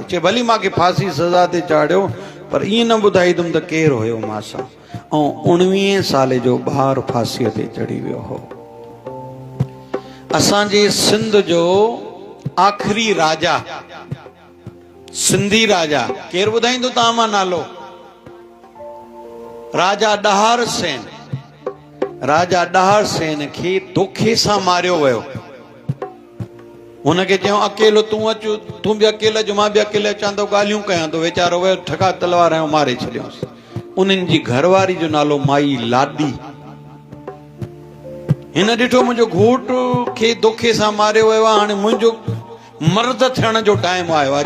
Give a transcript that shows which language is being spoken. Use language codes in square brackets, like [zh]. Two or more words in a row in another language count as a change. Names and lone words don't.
[sd] चई भली मूंखे फांसी जी सज़ा ते चाढ़ियो, पर ईअं न ॿुधाईंदुमि त केरु हुयो मां सां। ऐं 19 साल जो ॿारु फांसीअ ते चढ़ी वियो हो। असांजे सिंध जो आख़िरी राजा, सिंधी राजा केरु ॿुधाईंदो तव्हां मां नालो? राजा ॾहार सेन। राजा ॾहार सेन खे धोखे सां मारियो वियो। हुनखे चयो अकेलो तूं अचु, तूं बि अकेलो अचु, मां बि अकेले अचां थो, ॻाल्हियूं कयां थो। वीचारो वियो, ठका तलवार ऐं मारे छॾियोसि। उन्हनि जी घरवारी जो नालो माई लाडी। हिन ॾिठो मुंहिंजो घोट खे धोखे सां मारियो वियो आहे, हाणे मुंहिंजो मर्द थियण जो टाइम आयो आहे।